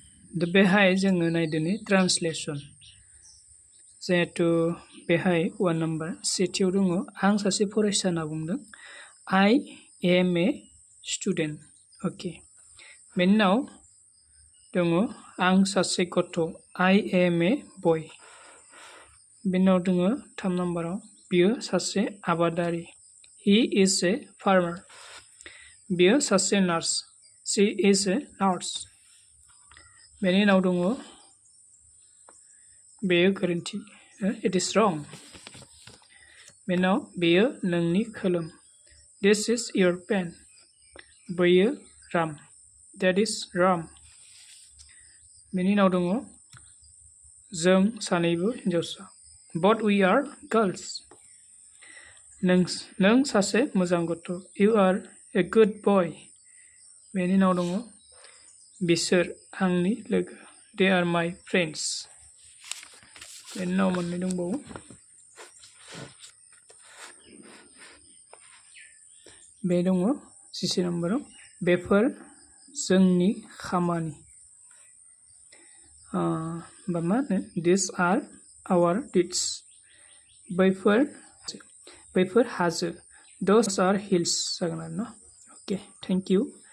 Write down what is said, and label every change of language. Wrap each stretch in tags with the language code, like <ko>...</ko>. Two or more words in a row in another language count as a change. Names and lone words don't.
<brx>दा बेहाय जोङो नायदोनि ट्रान्सलेसन जिहेतु बेहाय 1 नाम्बार सेथियाव दङ आं सासे फरायसा होनना बुंदों</brx> <en>I am a student.</en> <brx>ओके बेनि उनाव दङ आं सासे गथ'</brx> <en>I am a boy.</en> <brx>बेनि उनाव दङ 3 नाम्बाराव बियो सासे आबादारि</brx> <en>He is a farmer.</en> <brx>बियो सासे नार्स</brx> <en>She is a nurse.</en> <brx>बेनि उनाव दङ बेयो गोरोन्थि</brx> <en>It is wrong.</en> <brx>बेनि उनाव बेयो नोंनि खोलोम</brx> <en>This is your pen. बैयो राम That is ram.</en> <brx>बेनि उनाव दङ जों सानैबो हिन्जावसा</brx> <en>Both we are girls.</en> <brx>नों सासे मोजां गथ'</brx> <en>You are a good boy.</en> <brx>बेनि उनाव दङ बिसोर आंनि लोगो</brx> <en>They are my friends.</en> <brx>बेनि उनाव मोननै दंबावो बे दङ 14 नाम्बाराव बेफोर जोंनि खामानि बा मा होनो</brx> <en>These are our deeds.</en> <brx>बैफोर हाजो</brx> <en>Those are hills</en> <brx>जागोन आरो ना.</brx> <en>Okay, thank you.</en>